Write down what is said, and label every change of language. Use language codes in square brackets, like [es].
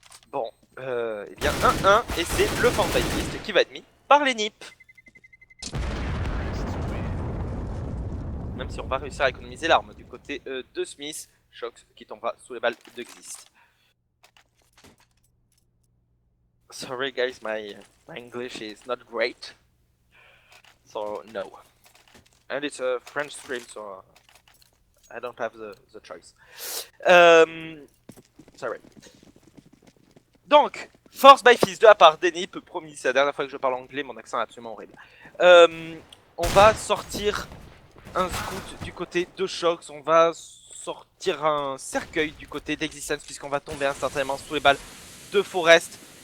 [fr] Bon, eh bien 1-1 et c'est le fantasiste qui va être mis par les NIP. Même si on va réussir à économiser l'arme du côté de Smith. Shox qui tombera sous les balles de Exist. [en] Sorry guys, my English is not great. So no. And it's a French stream, so I don't have the choice. Sorry. [fr] Donc, Force by Fizz de la part d'Enip, promis, c'est la dernière fois que je parle anglais, mon accent est absolument horrible. On va sortir un scout du côté de Shox, on va sortir un cercueil du côté d'Existence, puisqu'on va tomber instantanément sous les balles de Forest.